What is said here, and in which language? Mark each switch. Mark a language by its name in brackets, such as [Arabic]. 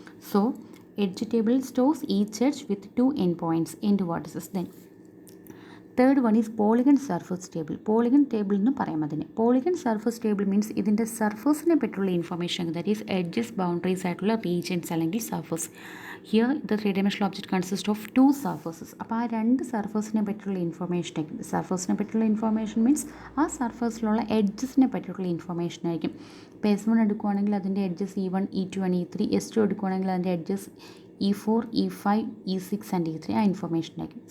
[English] So edge table stores each edge with 2 end points and vertices. Then third one is polygon surface table. [Malayalam] Polygon table എന്ന് പറയാം അതിന്. Polygon surface table means ഇതിൻ്റെ സർഫസിനെ പറ്റിയുള്ള information, [English] that is [Malayalam] edges, boundaries ആയിട്ടുള്ള regions അല്ലെങ്കിൽ surface. [English] Here the 3-dimensional object consists of 2 surfaces. [Malayalam] അപ്പോൾ ആ 2 സർഫസിനെ പറ്റിയുള്ള ഇൻഫർമേഷൻ ആയിരിക്കും. സർഫസിനെ പറ്റിയുള്ള ഇൻഫർമേഷൻ മീൻസ് ആ സർഫസിലുള്ള എഡ്ജസിനെ പറ്റിയുള്ള ഇൻഫർമേഷൻ ആയിരിക്കും. ഇപ്പോൾ S1 എടുക്കുകയാണെങ്കിൽ അതിൻ്റെ edges E1, E2 and E3. S2 എടുക്കുകയാണെങ്കിൽ അതിൻ്റെ edges E4, E5, E6 and E3 ആ ഇൻഫർമേഷൻ ആയിരിക്കും.